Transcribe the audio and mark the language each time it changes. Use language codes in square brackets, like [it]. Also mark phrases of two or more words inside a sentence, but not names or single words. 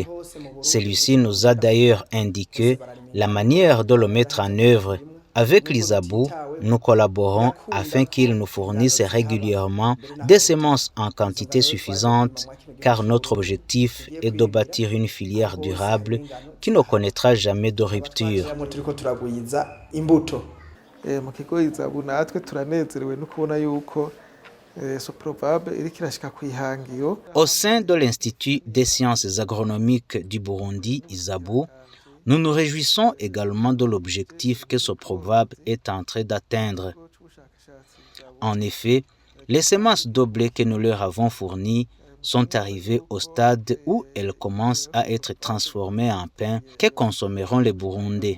[fr] Celui-ci nous a d'ailleurs indiqué la manière de le mettre en œuvre. Avec l'ISABU, nous collaborons afin qu'ils nous fournissent régulièrement des semences en quantité suffisante car notre objectif est de bâtir une filière durable qui ne connaîtra jamais de rupture. [rn] Mu kigo ISABU natwe turanezerewe no kubona yuko Soprovabe iriko irashika kwihangiro. [fr] Au sein de l'Institut des sciences agronomiques du Burundi, ISABU, nous nous réjouissons également de l'objectif que Soprovabe est en train d'atteindre. En effet, les semences de blé que nous leur avons fournies sont arrivées au stade où elles commencent à être transformées en pain que consommeront les Burundais.